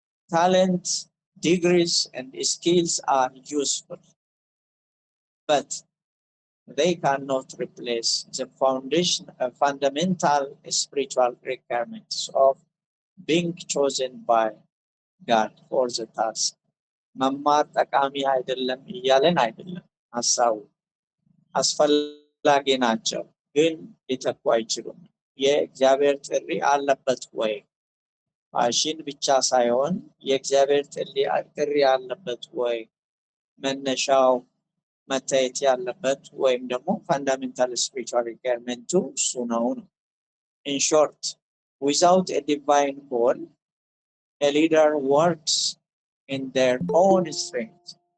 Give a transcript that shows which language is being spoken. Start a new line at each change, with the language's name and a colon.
English: Talent, degrees, and skills are useful, but they cannot replace the fundamental spiritual requirements of being chosen by God for the task.
Amharic: መማር ጠቃሚ አይደለም እያለን አይደለም። ሀሳቡ አስፈላጊ ናቸው፣ ግን ሊተኩ አይችሉም። የእግዚአብሔር ጥሪ አለበት ወይ? ፋሽን ብቻ ሳይሆን የእግዚአብሔር ጥሪ አለበት ወይ? መነሻው መታየት ያለበት ወይም ደግሞ ፋንዳሜንታል ስፒሪቹዋል ሪኳየርመንቱ እሱ ነው።
English: In short, without a divine call, a leader works in their own strength.